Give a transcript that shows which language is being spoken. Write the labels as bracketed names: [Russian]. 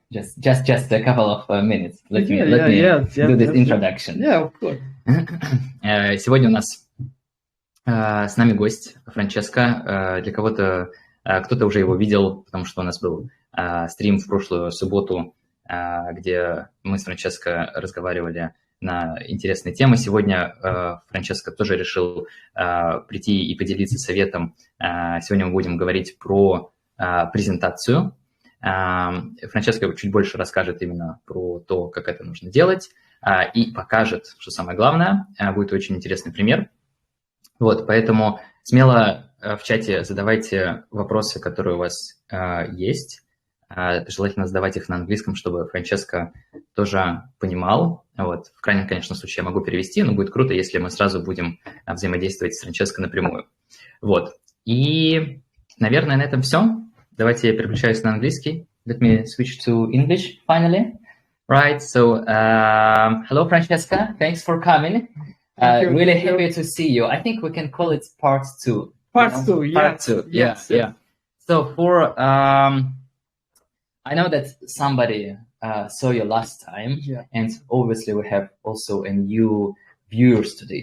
[English] Just a couple of minutes. Let me do this introduction. Yeah, of course. [Russian] Сегодня у нас с нами гость Франческо. Для кого-то, кто-то уже его видел, потому что у нас был стрим в прошлую субботу, где мы с Франческо разговаривали на интересные темы. Сегодня Франческо тоже решил прийти и поделиться советом. Сегодня мы будем говорить про презентацию. Франческо чуть больше расскажет именно про то, как это нужно делать, и покажет, что самое главное. Будет очень интересный пример. Вот, поэтому смело в чате задавайте вопросы, которые у вас есть. Желательно задавать их на английском, чтобы Франческо тоже понимал. Вот. В крайнем, конечно, случае я могу перевести, но будет круто, если мы сразу будем взаимодействовать с Франческо напрямую. Вот. И, наверное, на этом все. Давайте я переключаюсь на английский. [English] Let me switch to English finally. Right, so hello, Francesco. Thanks for coming. Really happy to see you. I think we can call it part two. Part two, yeah. Part two, yeah. So for... I know that somebody saw you last time, and obviously we have also a new viewers today.